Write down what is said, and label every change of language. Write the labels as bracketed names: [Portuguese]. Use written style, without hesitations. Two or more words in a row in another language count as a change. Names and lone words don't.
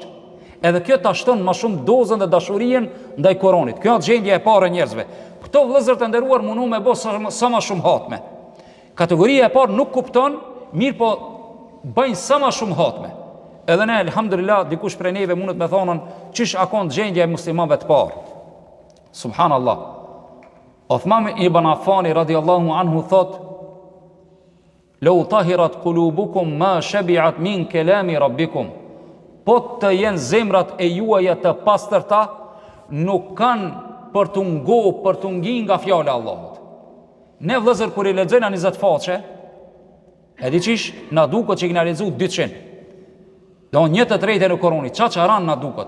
[Albanian] Edhe kjo ta shton më shumë dozën dhe dashurinë ndaj Kur'anit. Kjo është gjendja e parë e njerëzve. Këto vëllezër të nderuar mundu me bë sa më shumë hatme. Kategoria e parë nuk kupton, mirë po bëjnë sa më shumë hatme. Edhe ne, elhamdulillah, dikush prej neve mundet me thonën çish akon gjendja e muslimanëve të parë. Subhanallah. Uthman ibn Affani [Arabic] رضي الله عنه [Albanian] thot: [Arabic] "لو طهرت قلوبكم ما شبعت من كلام ربكم." [Albanian] Po të jenë zemrat e juaja të pastërta, nuk kanë për të për të ngi nga fjala e Allahut. Ne vëllezër kur i lexojna 20 faqe, e di qish na duket që kena lexuar 200. Do 1/3 në Kur'anit, çka ran na duket.